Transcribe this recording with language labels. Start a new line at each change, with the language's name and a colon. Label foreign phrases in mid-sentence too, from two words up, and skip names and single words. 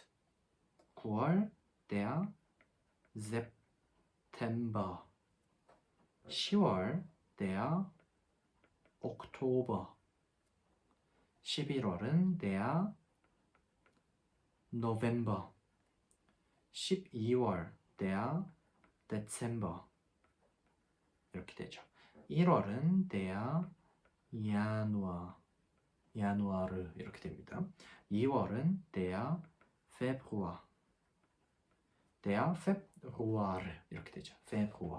German: 9월 der September. 10월 der Oktober. 11월은 der November. 12월 der Dezember.
Korean: 이렇게 되죠. 1월은
German: der Januar.
Korean: 야누아르 이렇게 됩니다.
German: 2월은 der Februar. der Februar
Korean: 이렇게 되죠.
German: Februar.